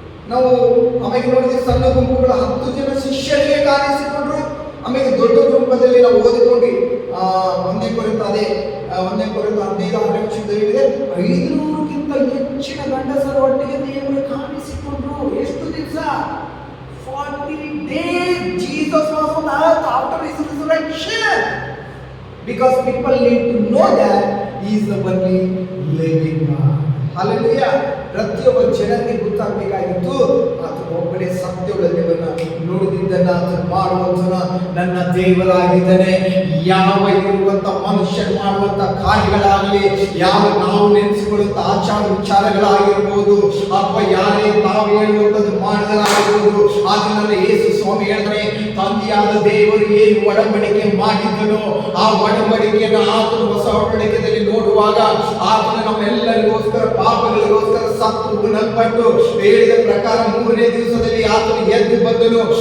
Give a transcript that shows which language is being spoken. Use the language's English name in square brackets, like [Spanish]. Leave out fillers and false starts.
[Kannada] ನಾವು ಆಮೇಲೆ ನೋಡಿದ್ರೆ ಸಣ್ಣ ಗುಂಪುಗಳ 10 ಜನ ಶಿಷ್ಯರಿಗೆ ಕಾಣಿಸಿಕೊಂಡ್ರು. ಆಮೇಲೆ ದೊಡ್ಡ ಗುಂಪದಲ್ಲಿ ನಾವು ಓದಿಕೊಂಡು 1ನೇ ಕೊರಿಂಥ 15ನೇ ವಚನದಲ್ಲಿ ಹೇಳಿದೆ, 500ಕ್ಕಿಂತ ಹೆಚ್ಚಿನ ಗಂಡಸರ ಒಟ್ಟಿಗೆ ದೇವರು ಕಾಣಿಸಿಕೊಂಡ್ರು. ಎಷ್ಟು ದಿವಸ? [English] 40 days Jesus was on earth after his resurrection, because people need to know that he is the only living God. Hallelujah. [Kannada] ಪ್ರತಿಯೊಬ್ಬ ಜನರಿಗೆ ಗೊತ್ತಾಗಬೇಕಾಗಿತ್ತು, ಆತ ಒಬ್ಬನೇ ಸತ್ಯವುಳ್ಳ ದೇವರನ್ನ ನೋಡಿದ್ದನ್ನ ಆತನು ಮಾಡುವಂತನ ನನ್ನ ದೇವರಾಗಿದ್ದಾನೆ. ಯಾವ ಇರುವಂತ ಮನುಷ್ಯರು ಮಾಡುವಂತ ಕಾರ್ಯಗಳಾಗಲಿ, ಯಾವ ನಾವು ನೆನೆಸಿಕೊಳ್ಳುವಂತ ಆಚಾರ ವಿಚಾರಗಳಾಗಿರ್ಬೋದು, ಅಥವಾ ಯಾರೇ ತಾವು ಹೇಳುವಂಥದ್ದು ಮಾಡಿದರಾಗಿರ್ಬೋದು, ಅದನ್ನೆಲ್ಲ ಯೇಸು ಸ್ವಾಮಿ ಹೇಳಿದ್ರೆ, ತಂದೆಯಾದ ದೇವರು ಏನು ಒಡಂಬಡಿಕೆ ಮಾಡಿದ್ದನೋ ಆ ಒಡಂಬಡಿಕೆಯನ್ನು ಆತನು ಹೊಸ ಒಡಂಬಡಿಕೆಯಲ್ಲಿ ನೋಡುವಾಗ ಆತನು ನಮ್ಮೆಲ್ಲರಿಗೋಸ್ಕರ ಪಾಪಗಳಿಗೋಸ್ಕರ ಸತ್ತು ಉಣಲ್ಪಟ್ಟು ಹೇಳಿದ ಪ್ರಕಾರ 3ನೇ ದಿವಸದಲ್ಲಿ ಆತನು ಎದ್ದು ಬಂದನು.